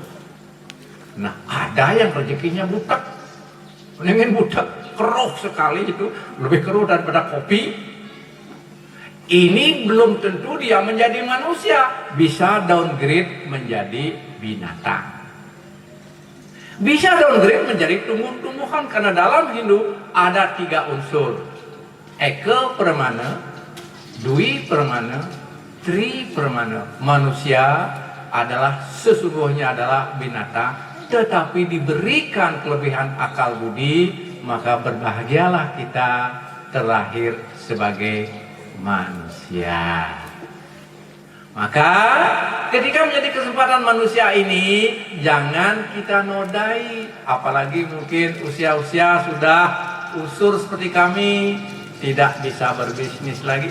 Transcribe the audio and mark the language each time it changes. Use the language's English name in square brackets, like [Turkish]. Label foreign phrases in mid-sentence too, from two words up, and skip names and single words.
[Indonesian] Nah, ada yang rezekinya butek, ingin butek, keruh sekali itu, lebih keruh daripada kopi. Ini belum tentu dia menjadi manusia, bisa downgrade menjadi binatang. Bisa downgrade menjadi tumbuh-tumbuhan, karena dalam Hindu ada 3 unsur. Eka permana, Dwi permana, Tri permana. Manusia adalah sesungguhnya adalah binatang, tetapi diberikan kelebihan akal budi, maka berbahagialah kita terlahir sebagai manusia. Maka ketika menjadi kesempatan manusia ini, jangan kita nodai, apalagi mungkin usia-usia sudah usur seperti kami, tidak bisa berbisnis lagi.